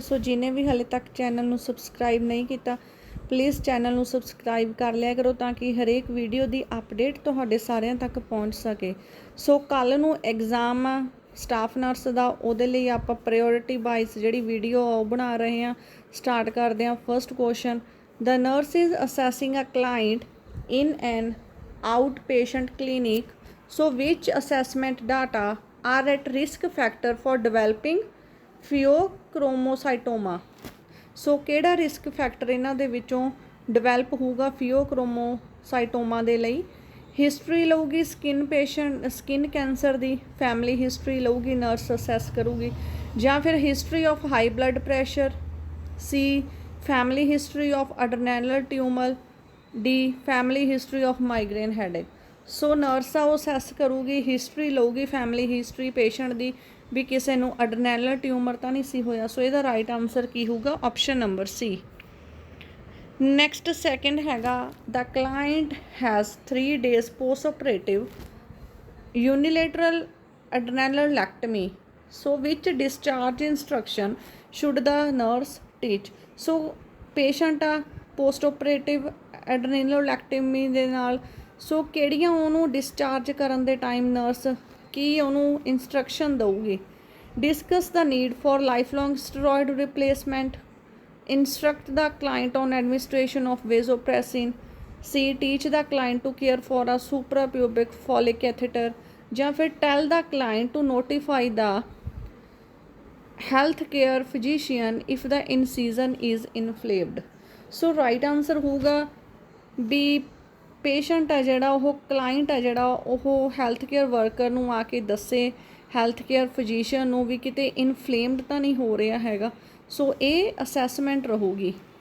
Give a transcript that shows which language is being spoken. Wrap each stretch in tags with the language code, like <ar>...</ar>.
<pa>ਸੋ ਜਿਹਨੇ ਵੀ ਹਾਲੇ ਤੱਕ ਚੈਨਲ ਨੂੰ ਸਬਸਕ੍ਰਾਈਬ ਨਹੀਂ ਕੀਤਾ ਪਲੀਜ਼ ਚੈਨਲ ਨੂੰ ਸਬਸਕ੍ਰਾਈਬ ਕਰ ਲਿਆ ਕਰੋ ਤਾਂ ਕਿ ਹਰੇਕ ਵੀਡੀਓ ਦੀ ਅਪਡੇਟ ਤੁਹਾਡੇ ਸਾਰਿਆਂ ਤੱਕ ਪਹੁੰਚ ਸਕੇ। ਸੋ ਕੱਲ੍ਹ ਨੂੰ ਐਗਜ਼ਾਮ ਆ ਸਟਾਫ ਨਰਸ ਦਾ, ਉਹਦੇ ਲਈ ਆਪਾਂ ਪ੍ਰਾਇਓਰਿਟੀ ਵਾਈਜ਼ ਜਿਹੜੀ ਵੀਡੀਓ ਉਹ ਬਣਾ ਰਹੇ ਹਾਂ। ਸਟਾਰਟ ਕਰਦੇ ਹਾਂ।</pa> <en>First question, the nurse is assessing a client in an outpatient clinic, so which assessment data are at risk factor for developing pheochromocytoma?</en> <pa>ਸੋ ਕਿਹੜਾ ਰਿਸਕ ਫੈਕਟਰ ਇਹਨਾਂ ਦੇ ਵਿੱਚੋਂ ਡਿਵੈਲਪ ਹੋਊਗਾ ਫਿਓਕ੍ਰੋਮੋਸਾਈਟੋਮਾ ਦੇ ਲਈ? ਹਿਸਟਰੀ ਲਊਗੀ ਸਕਿਨ ਕੈਂਸਰ ਦੀ, ਫੈਮਿਲੀ ਹਿਸਟਰੀ ਲਊਗੀ, ਨਰਸ ਅਸੈਸ ਕਰੂਗੀ, ਜਾਂ ਫਿਰ</pa> <en>History of high blood pressure, C family history of adrenal tumour, D family history of migraine headache.</en> <pa>So nurse ਆ ਉਹ ਅਸੈਸ ਕਰੂਗੀ, ਹਿਸਟਰੀ ਲਊਗੀ ਫੈਮਿਲੀ ਹਿਸਟਰੀ ਪੇਸ਼ੈਂਟ ਦੀ ਵੀ ਕਿਸੇ ਨੂੰ ਅਡਰਨੈਲਰ ਟਿਊਮਰ ਤਾਂ ਨਹੀਂ ਸੀ ਹੋਇਆ। ਸੋ ਇਹਦਾ ਰਾਈਟ ਆਨਸਰ ਕੀ ਹੋਊਗਾ? ਆਪਸ਼ਨ ਨੰਬਰ ਸੀ।</pa> <en>next second</en> <pa>ਹੈਗਾ,</pa> <en>The client has 3 days postoperative unilateral adrenalectomy, so which discharge instruction should the nurse teach?</en> <pa>So patient ਆ ਪੋਸਟ ਆਪਰੇਟਿਵ ਐਡਰੇਨਲੋਲੈਕਟਮੀ ਦੇ ਨਾਲ, ਸੋ ਕਿਹੜੀਆਂ ਉਹਨੂੰ ਡਿਸਚਾਰਜ ਕਰਨ ਦੇ ਟਾਈਮ ਨਰਸ ਕੀ ਉਹਨੂੰ ਇੰਸਟਰਕਸ਼ਨ ਦਊਗੀ?</pa> <en>discuss the need for lifelong steroid replacement, instruct the client on administration of vasopressin, C teach the client to care for a suprapubic folic catheter,</en> <pa>ਜਾਂ ਫਿਰ</pa> <en>tell the client to notify the health care physician if the incision is inflamed।</en> <pa>So right answer ਹੋਊਗਾ ਵੀ patient ਹੈ ਜਿਹੜਾ ਉਹ client ਹੈ ਜਿਹੜਾ ਉਹ health care worker ਨੂੰ ਆ ਕੇ ਦੱਸੇ, ਹੈਲਥ ਕੇਅਰ ਫਿਜ਼ੀਸ਼ੀਅਨ ਨੂੰ ਵੀ ਕਿਤੇ ਇਨਫਲੇਮਡ ਤਾਂ ਨਹੀਂ ਹੋ ਰਿਹਾ ਹੈਗਾ। ਸੋ ਇਹ ਅਸੈਸਮੈਂਟ ਰਹੂਗੀ।</pa>